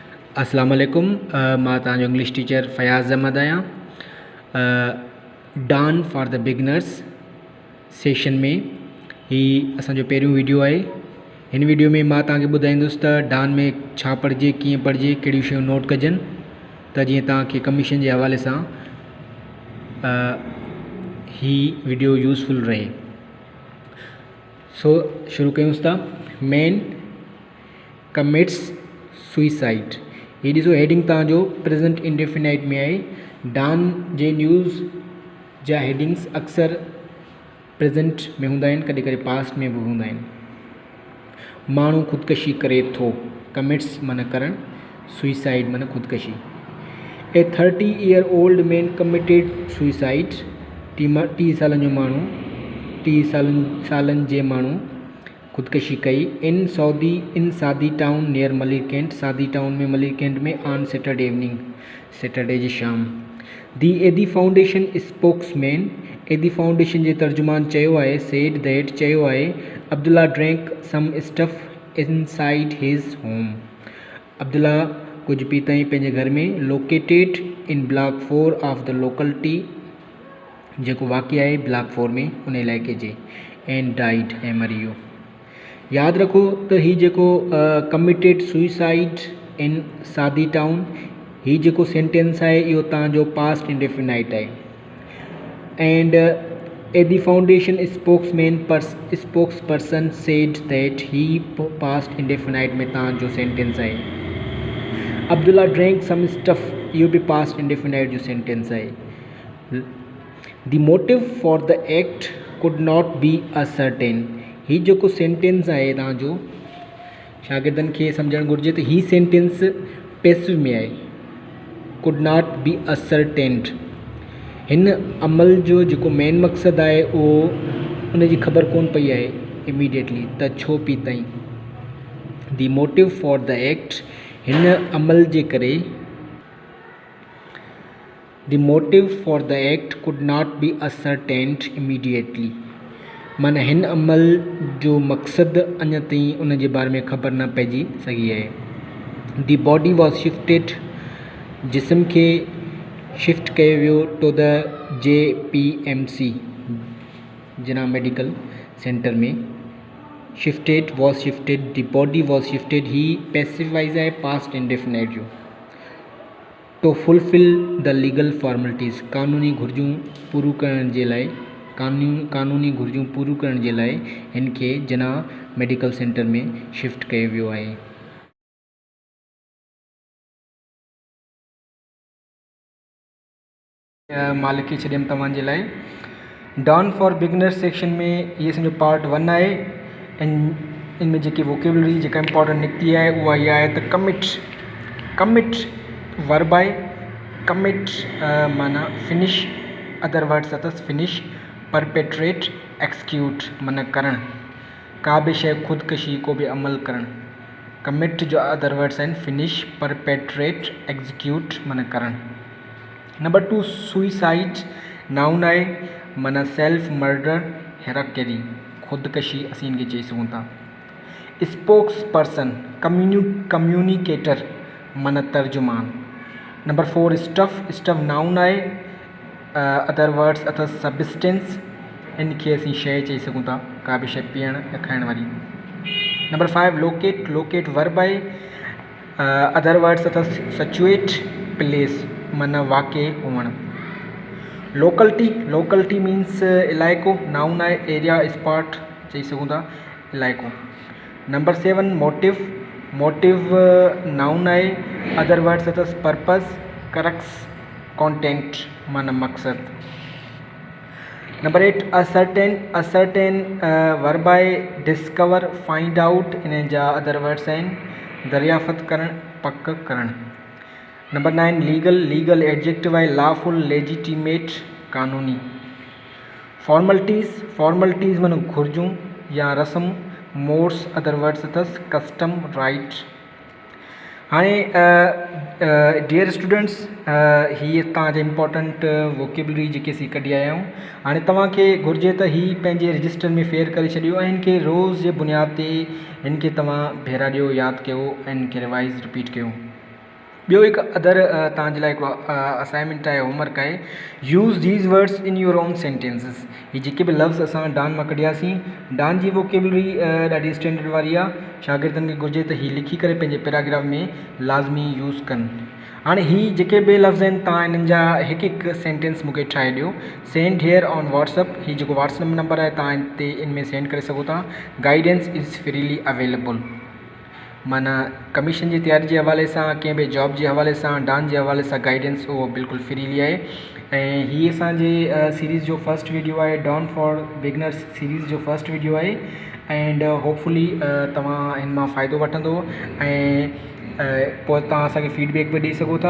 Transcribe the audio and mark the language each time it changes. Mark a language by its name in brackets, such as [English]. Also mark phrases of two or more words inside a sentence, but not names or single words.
[Arabic] السلام عليكم. [Sindhi] मां तव्हांजो [English] English teacher [Sindhi] फयाज़ अहमद आहियां। डान [English] for the beginners session [Sindhi] में ही असांजो पहिरियों वीडियो आहे। हिन वीडियो में मां तव्हांखे ॿुधाईंदुसि त डान में छा पढ़िजे, कीअं पढ़िजे, कहिड़ियूं शयूं नोट कजनि त जीअं तव्हांखे कमीशन जे हवाले सां ही वीडियो यूज़फुल रहे। सो शुरू कयूंसि था। [English] man commits suicide. [Sindhi] ये ॾिसो हेडिंग तव्हांजो [English] present indefinite [Sindhi] में आहे। डान जे न्यूज़ जा हेडिंग्स अक्सर प्रेजेंट में हूंदा आहिनि, कॾहिं कॾहिं पास्ट में बि हूंदा आहिनि। माण्हू ख़ुदकशी करे थो। कमिट्स माना करणु, सुइसाइड माना ख़ुदकशी। [English] a 30-year-old man committed suicide. [Sindhi] 30 सालनि जो माण्हू, 30 सालनि जे माण्हू ख़ुदकशी कई। [English] in Saadi Town near Malir Cantt. [Sindhi] सादी टाउन में मलिर कैंट में [English] on Saturday evening, [Sindhi] सैटरडे जी शाम। [English] the Edhi Foundation spokesman. [Sindhi] एदी फाउंडेशन जे तर्जुमान चयो आहे, [English] said that [Sindhi] चयो आहे, [English] Abdullah drank some stuff inside his home. [Sindhi] अब्दुल्ला कुझु पी ताईं पंहिंजे घर में। [English] located in Block 4 of the locality, [Sindhi] जेको वाक़ई आहे ब्लॉक 4 में, उन इलाइक़े जे। [English] and died, [Sindhi] ऐं मरी वियो। यादि रखो त ही जेको [English] committed suicide in Saadi Town, [Sindhi] ही जेको सेंटेंस आहे इहो तव्हांजो [English] past indefinite [Sindhi] आहे। [English] and Edhi Foundation spokes person said that, ही past indefinite [Sindhi] में तव्हांजो सेंटेंस आहे। [English] Abdullah drank some stuff, [Sindhi] इहो बि [English] past indefinite [Sindhi] जो सेंटेंस आहे। [English] the motive for the act could not be ascertain. [Sindhi] ही जेको सेंटेंस आहे तव्हांजो, शागिर्दनि खे सम्झणु घुरिजे त ही सेंटेंस पैसिव में आहे। [English] could not be ascertained. [Sindhi] हिन अमल जो जेको मेन मक़सदु आहे उहो उनजी ख़बर कोन पई आहे इमीडिएटली, त छो पई ताईं। [English] the motive for the act, [Sindhi] हिन अमल जे करे, [English] the motive for the act could not be ascertained immediately, [Sindhi] माना हिन अमल जो मक़सदु अञा ताईं उन जे बारे में ख़बर न पइजी सघी आहे। [English] the body was shifted, [Sindhi] जिस्म खे शिफ्ट कयो वियो [English] to the JPMC, [Sindhi] जना मेडिकल सेंटर में। [English] shifted, was shifted, the body was shifted, [Sindhi] ही पैसिवाइज आहे [English] past indefinite जो। to fulfil the legal formalities, [Sindhi] कानूनी घुर्जूं पूरू करण जे लाइ, कानूनी घुर्जूं पूरू करण जे लाइ हिन खे जना मेडिकल सेंटर में शिफ्ट कयो वियो आहे। मां लिखी छॾियमि तव्हांजे लाइ। डॉन [English] for beginner section [Sindhi] में इहे सम्झो [English] part 1 [Sindhi] आहे। ऐं इनमें जेकी वोकेबलरी जेका इंपॉर्टेंट निकिती आहे उहा इहा आहे त [English] commit verb [Sindhi] आहे। [English] कमिट माना finish, other words अथसि फिनिश। perpetrate, execute [Sindhi] माना करणु, का बि शइ ख़ुदकशी, को बि अमल करणु। [English] कमिट जो other words आहिनि finish, perpetrate, execute [Sindhi] माना करणु। नंबर 2 सुइसाइड, नाउन आहे, माना [English] self murder, [Sindhi] हेराकेरी, ख़ुदकशी असीं इनखे चई सघूं था। [English] spokes person, communicator [Sindhi] माना तर्जुमान। नंबर 4 स्टफ नाउन आहे, [English] other words [Sindhi] अथसि सब्सटेंस, इनखे असीं शइ चई सघूं था, का बि शइ पीअण या खाइण वारी। [English] number 5 locate verb आहे, other words अथसि situate, place [Sindhi] माना वाक़ई हुअणु। [English] locality means [Sindhi] इलाइक़ो, नाउन आहे, [English] area spot [Sindhi] चई सघूं था, इलाइक़ो। [English] number 7 motive noun आहे, other words अथसि purpose, karaks, content [Sindhi] माना मक़सदु। [English] number 8 ascertain verb आहे, discover, find out, [Sindhi] इन जा [English] other words [Sindhi] आहिनि दरियाफ़त करणु, पक करणु। [English] number 9 legal adjective आहे, lawful, legitimate, कानूनी। [Sindhi] फॉर्मलिटीज़ माना घुर्जूं या रस्म। [English] modes, other words अथसि custom, rite. [Sindhi] हाणे [English] dear students, [Sindhi] हीअ तव्हांजे [English] important vocabulary [Sindhi] जेके असीं कढी आया आहियूं। हाणे तव्हांखे घुरिजे त ही पंहिंजे रजिस्टर में फेयर करे छॾियो ऐं हिनखे रोज़ जे बुनियाद ते हिनखे तव्हां भेरा ॾियो, यादि कयो ऐं हिनखे [English] revise repeat [Sindhi] कयो। ॿियो हिकु अदर तव्हांजे लाइ हिकिड़ो असाइनमेंट आहे, होमवर्क आहे, [English] use these words in your own sentences. [Sindhi] हीअ जेके बि लफ़्ज़ असां डान मां कढियासीं, डान जी वोकेबलरी ॾाढी स्टैंडर्ड वारी आहे। शागिर्दनि खे घुरिजे त हीअ लिखी करे पंहिंजे पैराग्राफ में लाज़मी यूज़ कनि। हाणे हीअ जेके बि लफ़्ज़ आहिनि तव्हां हिननि जा हिकु हिकु सेंटेंस मूंखे ठाहे ॾियो, [English] send here on WhatsApp. [Sindhi] हीअ जेको व्हाट्सअप नंबर आहे तव्हां हिते इन में सेंड करे सघो था। [English] guidance is freely available. [Sindhi] माना कमीशन जी तयारी जे हवाले सां, कंहिं बि जॉब जे हवाले सां, डांस जे हवाले सां गाइडेंस उहो बिल्कुलु फ्रीली आहे। ऐं हीअ असांजे सीरीज़ जो [English] first video [Sindhi] आहे, डांस [English] for beginners [Sindhi] सीरीज़ जो [English] first video [Sindhi] आहे। [English] and hopefully [Sindhi] तव्हां हिन मां फ़ाइदो वठंदो ऐं पोइ तव्हां असांखे फीडबैक बि ॾेई सघो था।